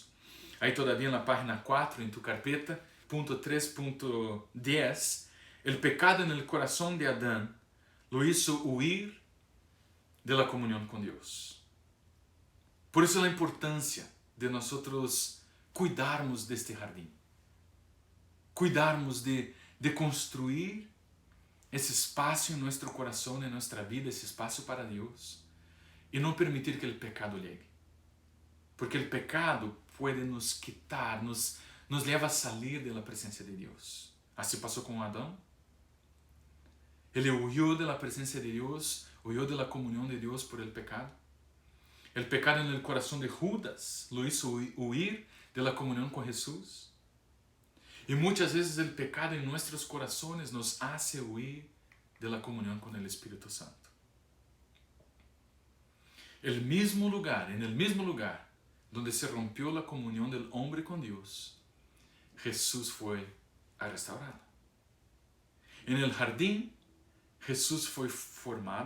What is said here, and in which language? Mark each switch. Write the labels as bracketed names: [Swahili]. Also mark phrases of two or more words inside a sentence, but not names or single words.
[Spanish] Ahí todavía en la página 4, en tu carpeta, punto 3.10, el pecado en el corazón de Adán lo hizo huir de la comunión con Dios. Por eso la importancia de nosotros cuidarnos de este jardín. Cuidarnos de [Portuguese] construir esse espaço em nosso coração, em nossa vida, esse espaço para Deus, e não permitir que o pecado llegue. Porque o pecado pode nos quitar, nos leva a sair da presença de Deus. Assim passou com Adão. Ele huyó da presença de Deus, huyó da comunhão de Deus [Spanish] por el pecado. [Portuguese] O pecado no coração de Judas [Spanish] lo hizo huir [Portuguese] da comunhão com Jesus. E muitas vezes o pecado em nossos corações [Spanish] nos hace huir de la [Portuguese] comunhão com o Espírito Santo. [Spanish] En el mismo lugar donde se rompió la comunión del hombre con Dios, Jesús fue a restaurarla. En el jardín, Jesús fue formado.